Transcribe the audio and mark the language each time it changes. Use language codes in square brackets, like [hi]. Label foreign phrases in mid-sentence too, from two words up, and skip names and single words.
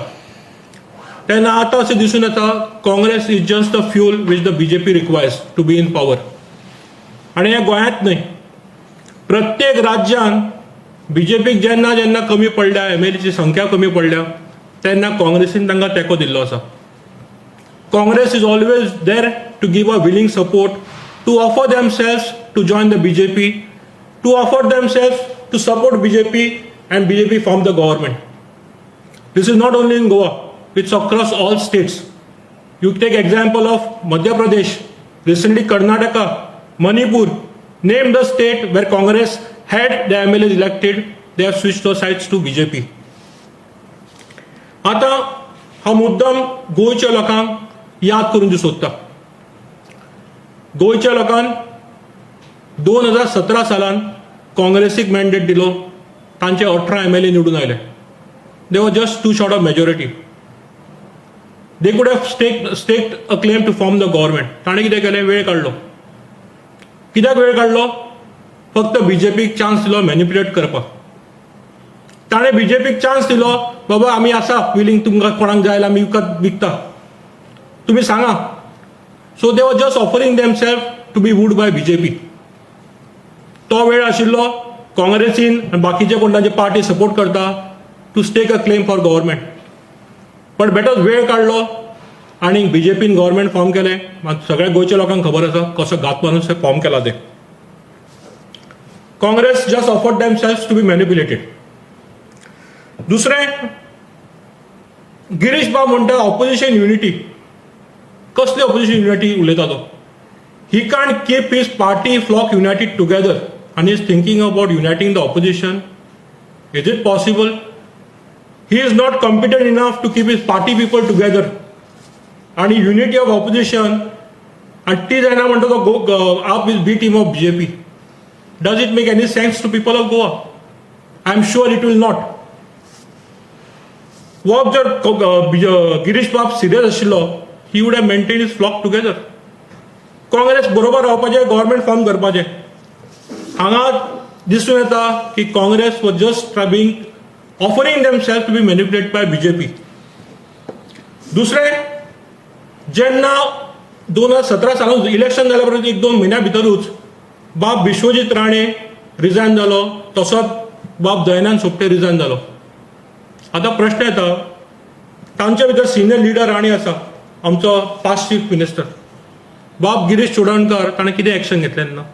[kok] तेन्ना आतां अशें दिसून येता [en] Congress is just the fuel which the BJP requires to be in power. [kok] आनी हें गोंयांत न्हय, प्रत्येक राज्यान बीजेपीक जेन्ना जेन्ना कमी पडल्या, MLAची संख्या कमी पडल्या, तेन्ना काँग्रेसीन तांकां तेंको दिल्लो आसा. [en] Congress is always there to give a willing support, to offer themselves to join the BJP, to offer themselves to support BJP and BJP form the government. This is not only in Goa, it's across all states. You take example of Madhya Pradesh, recently Karnataka, Manipur, name the state where Congress had the MLAs elected, they have switched their sides to BJP. [kok] आता हा मुद्दाम गोंयच्या लोकांक याद करून दिवंक सोदता. गोंयच्या लोकांक 2017 सालान काँग्रेसीक मॅन्डेट दिलो, तांचे 18 MLA निवडून आयले. [en] They were just two short of majority. They could have staked a claim to form the government. [kok] ताणें कितें केलें, वेळ काडलो. कित्याक वेळ काडलो? फक्त बीजेपीक चान्स दिलो मॅनिप्युलेट करपाक. ताणें बीजेपीक चान्स दिलो, बाबा आमी आसा विलिंग, तुमकां कोणाक जाय आमी विकता, तुमी सांगा. [en] So they were just offering themselves to be wooed by BJP. [kok] तो वेळ आशिल्लो काँग्रेसीन आनी बाकीचे कोण तांचे पार्टी सपोर्ट करता [en] to stake a claim for government. but better [kok] वेळ काडलो आनी बीजेपीन गव्हर्नमेंट फॉर्म केलें. सगळ्या गोंयच्या लोकांक खबर आसा कसो घात मारून फॉर्म केला ते. [en] Congress just offered themselves to be manipulated. [kok] दुसरें, गिरीश बाब म्हणटा [en] opposition unity. [kok] कसली [en] opposition unity [kok] उलयता तो? [en] He can't keep his party flock united together and he is thinking about uniting the opposition. Is it possible? He is not competent enough to keep his party people together. And unity of opposition, and [kok] ती जायना म्हणटा तो [en] आप will be team of BJP. Does it make any sense to people of Goa? I am sure it will not. [kok] वो जर गिरीश बाब सिरियस आशिल्लो, [en] he would have maintained his flock together. [kok] काँग्रेस बरोबर रावपाचें, गव्हर्नमेंट फॉर्म करपाचें. हांगा दिसून येता की [en] Congress was just trying offering themselves to be manipulated by BJP. [kok] दुसरें, जेन्ना 2017 सालान इलेक्शन जाल्या परत 1-2 म्हयन्या भितरूच बाब विश्वजीत राणे रिजायन जालो, तसोच बाब दयानंद सोपटे रिजायन जालो. आता प्रश्न येता तांचे भितर [en] senior leader [kok] राणी आसा, आमचो [en] past chief minister [kok] बाब गिरीश चोडणकर, ताणें कितें एक्शन घेतलें ना.